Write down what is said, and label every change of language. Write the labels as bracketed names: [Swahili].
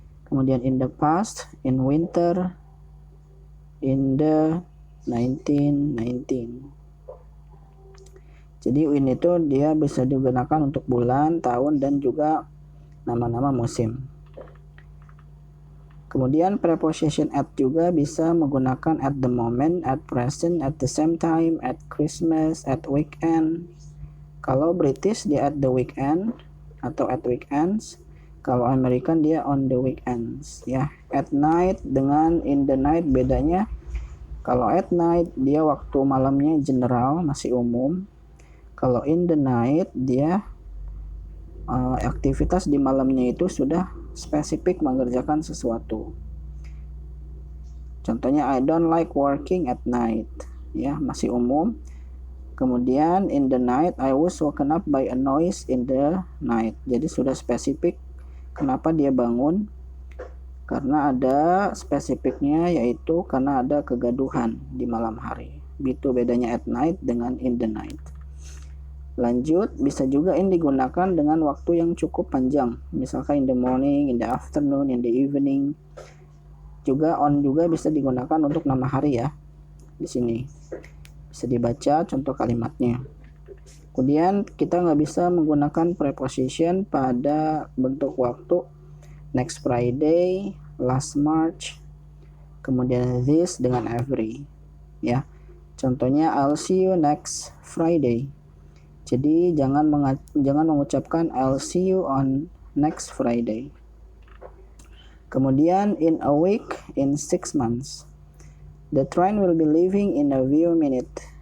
[English] Kemudian in the past, in winter, in the 1919. [Indonesian] Jadi in itu dia bisa digunakan untuk bulan, tahun, dan juga nama-nama musim. [English] Kemudian preposition at [Indonesian] juga bisa menggunakan [English] at the moment, at present, at the same time, at Christmas, at weekend. Kalau British dia at the weekend atau at weekends. Kalau American dia on the weekends ya. At night dengan in the night bedanya. [Indonesian] Kalau [English] at night [Indonesian] dia waktu malamnya general, masih umum. Kalau [English] in the night [Indonesian] dia aktivitas di malamnya itu sudah spesifik mengerjakan sesuatu. [English] Contohnya I don't like working at night [Indonesian] ya, masih umum. [English] Kemudian in the night I was woken up by a noise in the night. [Indonesian] Jadi sudah spesifik kenapa dia bangun, karena ada spesifiknya, yaitu karena ada kegaduhan di malam hari. Itu bedanya [English] at night [Indonesian] dengan [English] in the night. [Indonesian] Lanjut, bisa juga in digunakan dengan waktu yang cukup panjang, misalkan [English] in the morning, in the afternoon, in the evening. [Indonesian] Juga on juga bisa digunakan untuk nama hari ya. Di sini bisa dibaca contoh kalimatnya. Kemudian kita nggak bisa menggunakan preposition pada bentuk waktu [English] next Friday, last March, [Indonesian] kemudian this dengan every ya. [English] Contohnya I'll see you next Friday. [Indonesian] Jadi jangan mengucapkan [English] I'll see you on next Friday. Kemudian in a week, in 6 months. The train will be leaving in a few minutes.